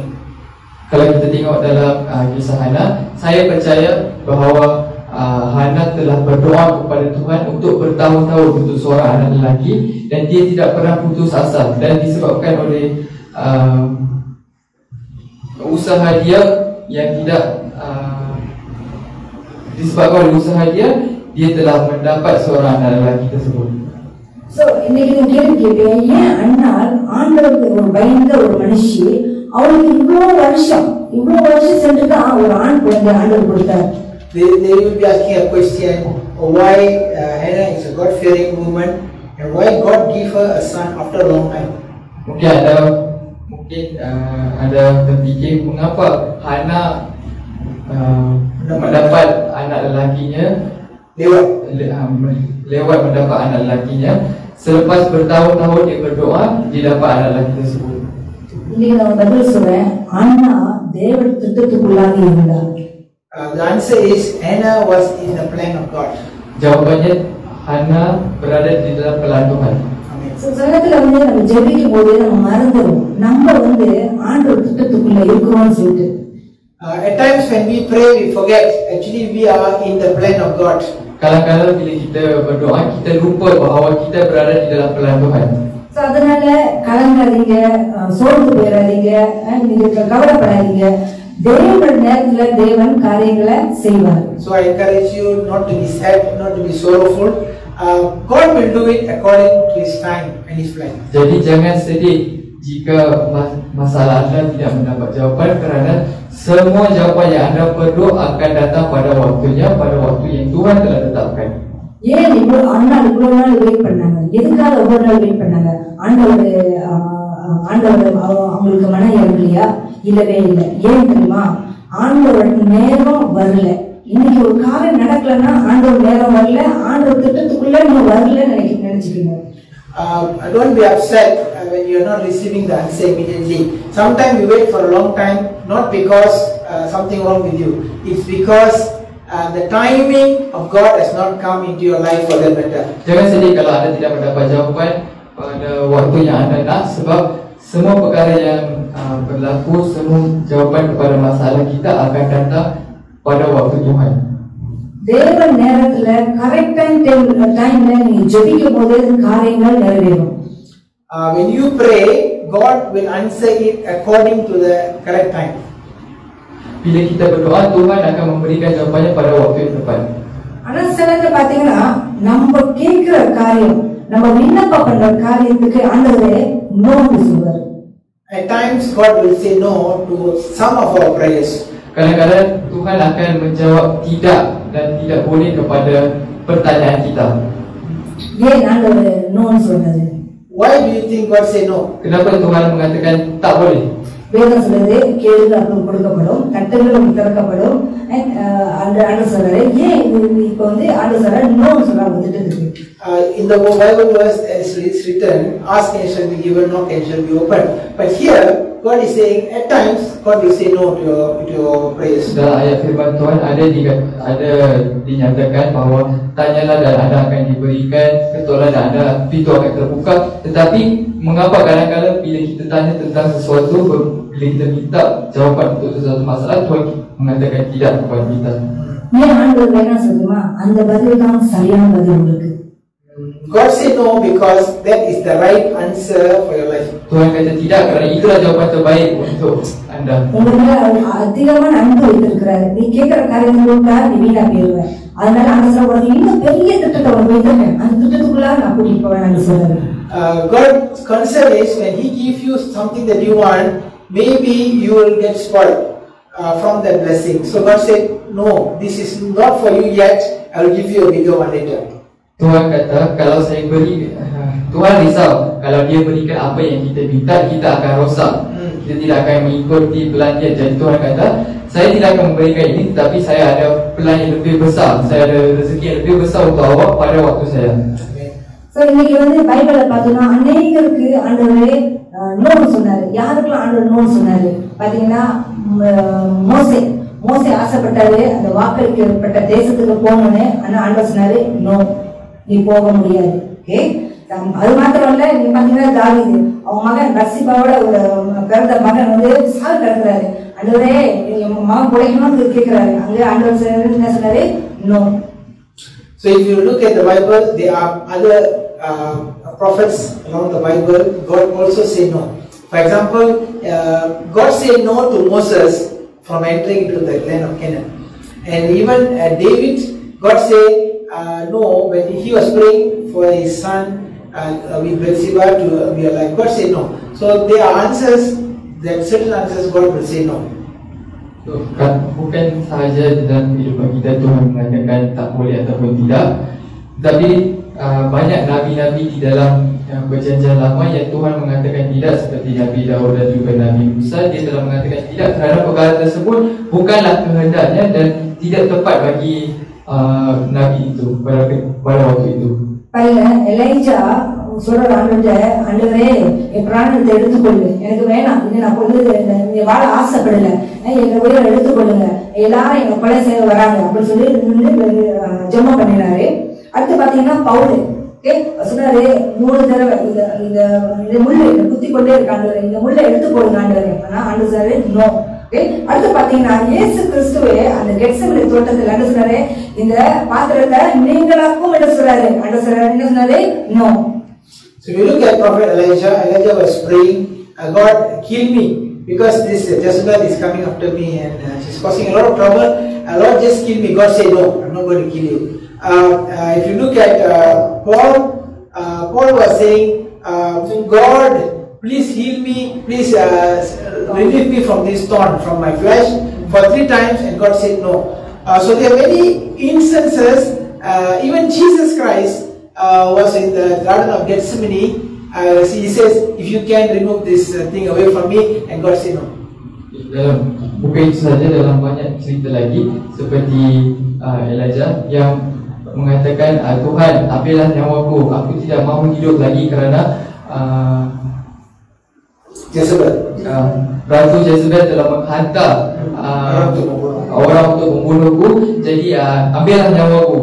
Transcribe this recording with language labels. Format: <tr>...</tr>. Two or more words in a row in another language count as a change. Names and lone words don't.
<ms>Kalau kita tengok dalam kisah Hana, saya percaya bahawa Hana telah berdoa kepada Tuhan untuk bertahun-tahun untuk seorang anak lelaki, dan dia tidak pernah putus asa, dan disebabkan oleh usaha dia yang tidak disebabkan oleh usaha dia telah mendapat seorang anak lelaki tersebut.</ms> <ta>ஸோ இன்னைக்கு நீங்க கேள்வி கேட்டேன், ஏன் அண்ணால் ஆண்டவருக்கு ஒரு பயந்த ஒரு மனுஷி அவளுக்கு இவ்வளவு வருஷம் சென்றுதான் ஒரு ஆண் குழந்தை ஆண்டவர் கொடுத்தார்.</ta> <en>They will be asking a question, why Hannah is a God-fearing woman, and why God gave her a son after a long time.</en> <ms>Mungkin ada terfikir mengapa Hana mendapat anak lelakinya lewat mendapat anak lelakinya selepas bertahun-tahun dia berdoa, dia dapat anak lelaki tersebut.</ms> <ta>இன்னைக்கு நான் பதில் சொல்றேன், அண்ணா தேவ திட்டத்துக்குள்ளாக இருந்தார்.</ta> <en>The answer is Hannah was in the plan of God.</en> <ms>Jawapannya Hana berada di dalam pelan Tuhan.</ms> <ta>சமயத்துல வந்து நம்ம ஜெபிக்கும் போது நம்ம மறந்துடும், நம்ம வந்து ஆண்டவர் திட்டத்துக்குள்ள இருக்கிறோம்னு சொல்லிட்டு.</ta> <en>At times when we pray, we forget actually we are in the plan of God.</en> <ms>Kadang-kadang bila kita berdoa, kita lupa bahawa kita berada di dalam pelan Tuhan.</ms> <ta>ஸோ அதனால கலங்காதீங்க, சோர்ந்து போயிடாதீங்க, நீங்க கவலைப்படாதீங்க. தேவனோட நேரத்துல தேவன் காரியங்களை செய்வார்.</ta> <en>So I encourage you not to be sad, not to be sorrowful. God will do it according to His time and His plan.</en> <ms>Jadi jangan sedih jika masalah anda tidak mendapat jawapan, kerana semua jawapan yang anda perlu akan datang pada waktunya, pada waktu yang Tuhan telah tetapkan.</ms> <ta>ஏன் இவ்வளவு நாள் வெயிட் பண்ணாங்க? எதுக்காக ஒவ்வொரு நாள் வெயிட் பண்ணாங்க? ஆண்டவர் அவங்களுக்கு மன இறங்கலையா? இல்லவே இல்லை. ஏன் தெரியுமா? ஆண்டவர் நேரம் வரல. இன்னைக்கு ஒரு காரியம் நடக்கலன்னா ஆண்டவர் நேரம் வரல, ஆண்டவர் திட்டத்துக்குள்ள நீங்க வரலன்னு நினைச்சுக்கீங்க.</ta> <en>Don't be upset when you are not receiving the answer immediately. Sometimes you wait for a long time, not because something wrong with you. It's because the timing of God has not come into your life for that matter.</en> <ms>Jangan sedih kalau anda tidak mendapat jawapan pada waktu yang anda nak, sebab semua perkara yang berlaku, semua jawapan kepada masalah kita akan datang pada waktu Tuhan.</ms> <ta>தேவன் நேரத்துல</ta> <en>correct time</en> <ta>நீங்க ஜெபிக்கும் போது காரியங்கள் நிறைவேறும்.</ta> <en>When you pray, God will answer it according to the correct time.</en> <ms>Bila kita berdoa, Tuhan akan memberikan jawapannya pada waktu yang tepat.</ms> <ta>ஆனா சிலருக்கு பாத்தீங்கன்னா நம்ம கேட்கிற காரியம், நம்ம விண்ணப்பம் பண்ற காரியத்துக்கு ஆண்டவரே நோன்னு சொல்வார்.</ta> <en>At times God will say no to some of our prayers.</en> <ms>Kadang-kadang Tuhan akan menjawab tidak dan tidak boleh kepada pertanyaan kita.</ms> <ta>ஏன் ஆண்டவர் நோன்னு சொன்னது?</ta> <en>Why do you think God say no?</en> <ms>Kenapa Tuhan mengatakan tak boleh?</ms> <ta>வேதம் சொல்றது கேளுங்க அப்போ கொடுக்கப்படும், கட்டுங்கள் திறக்கப்படும். ஆண்டவர் சொல்றாரு, ஏன் இப்ப வந்து ஆண்டவர் சொல்றாரு நோன்னு சொல்ல வந்துட்டு இருக்கு.</ta> <en>In the Bible verse as it's written, ask and it shall be given, knock and it shall be opened. But here God is saying at times God will say no to your prayers.</en> <ms>Dalam ayat firman Tuhan ada dinyatakan bahawa tanyalah dan anda akan diberikan, ketuklah dan anda pintu akan terbuka. Tetapi mengapa kadang-kadang bila kita tanya tentang sesuatu, bila kita minta jawapan untuk sesuatu masalah, Tuhan mengatakan tidak kepada kita?</ms> <ta>ஏன் ஆண்டவர் வேணாம் சொல்லுமா? அந்த பதில் தான் சரியான பதில் உங்களுக்கு.</ta> <en>God said no because that is the right answer for your life.</en> <ms>Tuhan kata tidak kerana itulah jawapan terbaik untuk anda.</ms> <ta>உங்களுக்கு அதிகமான அன்பு வைத்திருக்கிறாரு. நீ கேட்கிற காரியங்களுக்கா நீ வீணா போயிருவ. அதனால அந்த சொல்றது இன்னும் பெரிய திட்டத்தை உனக்கு வைத்திருக்கேன், அந்த திட்டத்துக்குள்ள நான் கூட்டிட்டு போவேன் சொல்றாரு.</ta> <en>God's concern is when He gives you something that you want, maybe you will get spoiled from that blessing. So God said, no, this is not for you yet. I will give you a bigger one later.</en> <ms>Tuhan kata kalau saya beri, Tuhan risau kalau dia berikan apa yang kita minta, kita akan rosak, kita tidak akan mengikuti plan dia. Jadi Tuhan kata, saya tidak akan memberikan ini, tetapi saya ada plan yang lebih besar, saya ada rezeki yang lebih besar untuk awak pada waktu saya.</ms> <ta>So இன்னைக்கு வந்து பைபிளை பார்த்தோம்னா அநேகருக்கு ஆண்டவரே நோன்னு சொன்னாரு. யாருக்கெல்லாம் ஆண்டவர் நோன்னு சொன்னாரு பாத்தீங்கன்னா, மோசே ஆசைப்பட்டாரு அந்த வாக்களிக்கப்பட்ட தேசத்துக்கு போகணும்னு. ஆனா ஆண்டவர் சொன்னாரு, நோ, நீ போக முடியாது. ஓகே, அது மாத்திரம் இல்ல, நீ பாத்தீங்கன்னா தாவீது அவங்க மகன் பத்சிபாவோட ஒரு பிறந்த மகன் வந்து சாக கிடக்குறாரு. ஆண்டவரே என் மகன் பிழைக்கணும்னு கேட்கிறாரு. அங்கே ஆண்டவர் என்ன சொன்னாரு, நோ.</ta> <en>So if you look at the Bible, there are other prophets around the Bible. God also said no. For example, God said no to Moses from entering into the land of Canaan. And even David, God said no when he was praying for his son with Bathsheba to be alive. God said no. So there are answers, that certain answers God will say no.</en> <ms>Bukan sahaja dalam kehidupan kita Tuhan mengatakan tak boleh ataupun tidak, tapi banyak nabi-nabi di dalam perjanjian lama yang Tuhan mengatakan tidak, seperti Nabi Daud dan juga Nabi Musa. Dia telah mengatakan tidak kerana perkara tersebut bukanlah kehendaknya dan tidak tepat bagi Nabi itu pada waktu itu.</ms> <ta>பாருங்க, எலைஜா சொல்ற ஆண்டவரே என் பிராணத்தை எடுத்துக்கொள்ளு, எனக்கு வேணாம், இன்னும் நான் கொண்டு வாழ ஆசைப்படல, எங்க உயிரை எடுத்துக்கொள்ளுங்க, எல்லாரும் எங்க கொலை செய்ய வராங்க அப்படின்னு சொல்லி ஜெபம் பண்ணினாரு. அடுத்து பாத்தீங்கன்னா பவுல் சொன்னாரு 3 தடவை இந்த முள்ளு குத்தி கொண்டே இருக்காங்க, இந்த முள்ளை எடுத்து போடுங்க ஆண்டவரே. ஆனா ஆண்டு சாரு நோ. அடுத்து பாத்தீங்கன்னா இயேசு கிறிஸ்துவே அந்த கெத்செமனே தோட்டத்துல என்ன சொன்னாரு, இந்த பாத்திரத்தை நீங்களாக்கும் என்ன சொல்றாரு, ஆண்டு சொல்றாரு என்ன சொன்னாரு, நோ.</ta> <en>So if you look at Prophet Elijah was praying, God kill me because this Jezebel is coming after me and she's causing a lot of trouble. Lord, just kill me. God said no, I'm not going to kill you. If you look at Paul was saying, God, please heal me, please relieve me from this thorn, from my flesh, for 3 times, and God said no. So there are many instances. Even Jesus Christ was in the Garden of Gethsemane. He says, if you can remove this thing away from me, and God said no.</en> <ms>Bukan itu saja, dalam banyak cerita lagi seperti Elijah yang mengatakan, Tuhan, ambillah nyawaku, aku tidak mahu hidup lagi kerana Ratu Jezebel telah menghantar orang untuk membunuhku, jadi ambillah nyawaku.</ms>